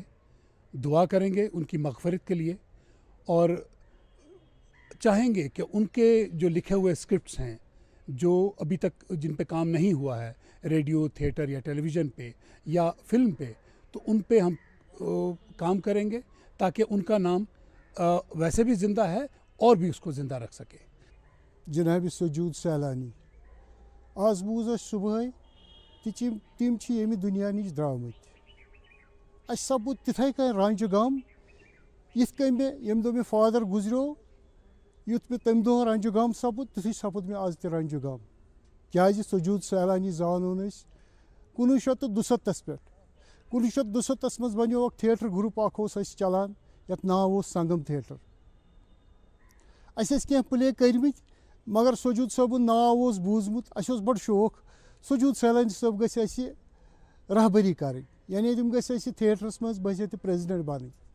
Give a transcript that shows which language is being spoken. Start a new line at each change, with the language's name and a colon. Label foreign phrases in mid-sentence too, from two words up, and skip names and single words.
Urdu: دعا کریں گے ان کی مغفرت کے لیے اور چاہیں گے کہ ان کے جو لکھے ہوئے اسکرپٹس ہیں جو ابھی تک جن پہ کام نہیں ہوا ہے ریڈیو، تھیٹر یا ٹیلی ویژن پہ یا فلم پہ، تو ان پہ ہم کام کریں گے تاکہ ان کا نام ویسے بھی زندہ ہے اور بھی اس کو زندہ رکھ سکے.
Kashmiri: جناب سجود سیلانی آز بوز اس صبح تم یمہ دنیا نش درامت. اس سپود تتھے کن رانچہ گام یت کن یم دہ مے فادر گزریو یت مے تمہ دہ رانچہ گام سپود تتھے سپود مے آز تہ رانچہ گام. کیازِ سجود سیلانی زانون اس 1972 پہ. 1972 مز بنیو اک
English: theatre group
Kashmiri: اخ اس چلان یت ناو سنگم تھیٹر. اس کینٛہہ پلے کرمت مگر سجود صٲبُن ناو بوٗزمُت. اس بڑ شوق سجود سیلانی صٲب گژھِ اسہِ رہبری کرٕنۍ یعنی تِم گژھِ اسہِ تھیٹرس منٛز بہٕ تہِ پریزڈنٹ بنٕنۍ.